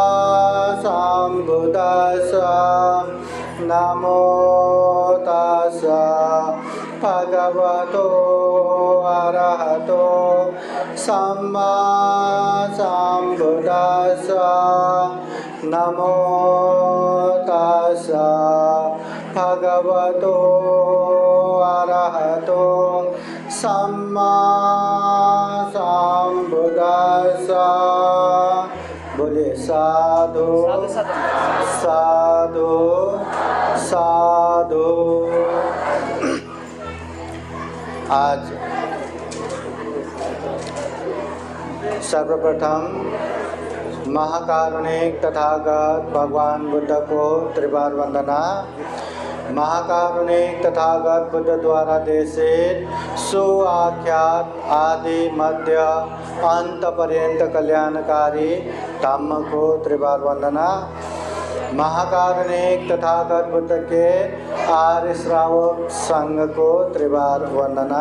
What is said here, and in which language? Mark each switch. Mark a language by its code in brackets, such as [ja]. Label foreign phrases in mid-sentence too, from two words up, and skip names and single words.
[pi] sambuddhassa Namo tassa bhagavato arahato samma sambuddhassa Namo tassa bhagavato arahato samma sambuddhassa बोले साधु साधु साधु। [hi] आज सर्वप्रथम महाकारुणिक तथागत भगवान बुद्ध को त्रिवार वंदना। महाकारुणिक तथागत बुद्ध द्वारा देशित सुआख्यात आदि मध्य अंत पर्यंत कल्याणकारी धम्म को त्रिवार वंदना। महाकारुणिक तथागत बुद्ध के आर्य श्रावक संघ को त्रिवार वंदना।